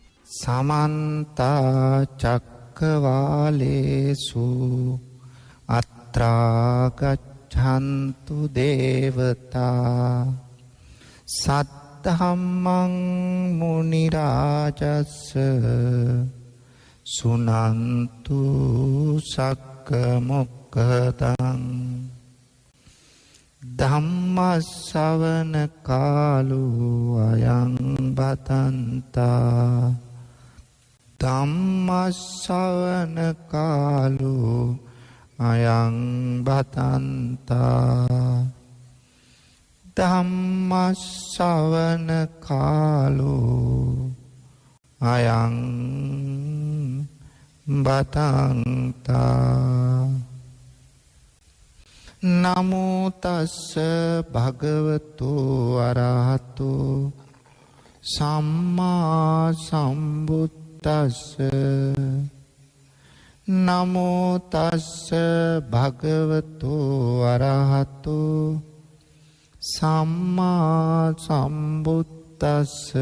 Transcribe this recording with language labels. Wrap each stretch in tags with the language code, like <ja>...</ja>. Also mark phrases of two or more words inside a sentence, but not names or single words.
<pi>समन्त चक्रवालेषु अत्रा गच्छन्तु देवता सद्धम्मं मुनिराजस्य सुनन्तु सक्कमुक्कदं ධම්මස්සවන කාලෝ අයං බදන්තා ධම්මස්සවන කාලෝ අයං බදන්තා ධම්මස්සවන කාලෝ අයං බදන්තා නමෝ තස්ස භගවතු අරහතු සම්මා සම්බුද්දස්ස නමෝ තස්ස භගවතු අරහතු සම්මා සම්බුද්දස්ස</pi>